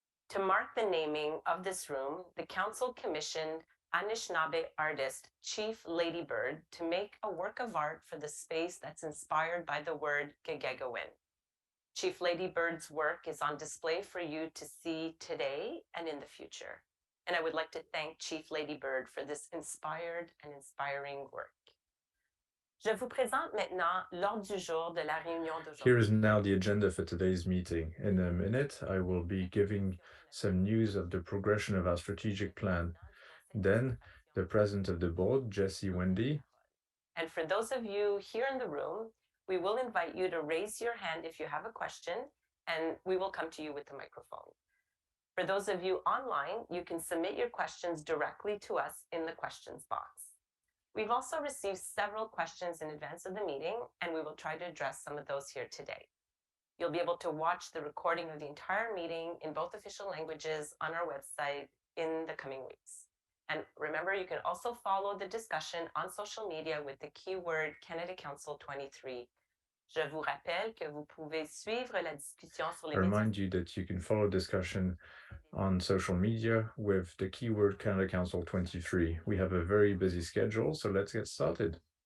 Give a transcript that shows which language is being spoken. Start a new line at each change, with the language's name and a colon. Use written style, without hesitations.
English: To mark the naming of this room, the Council commissioned Anishinaabe artist Chief Ladybird to make a work of art for the space that's inspired by the word Gegegowin. Chief Ladybird's work is on display for you to see today and in the future. And I would like to thank Chief Ladybird for this inspired and inspiring work.
French: Je vous présente maintenant l'ordre du jour de la réunion d'aujourd'hui.
English: Here is now the agenda for today's meeting. In a minute, I will be giving some news of the progression of our strategic plan. Then, the President of the Board, Jessie Wendy. And for those of you here in the room, we will invite you to raise your hand if you have a question, and we will come to you with the microphone. For those of you online, you can submit your questions directly to us in the questions box. We've also received several questions in advance of the meeting, and we will try to address some of those here today. You'll be able to watch the recording of the entire meeting in both official languages on our website in the coming weeks. And remember, you can also follow the discussion on social media with the keyword Canada Council 23.
French: Je vous rappelle que vous pouvez suivre la discussion sur les
English: I remind you that you can follow discussion on social media with the keyword Canada Council 23. We have a very busy schedule, so let's get started.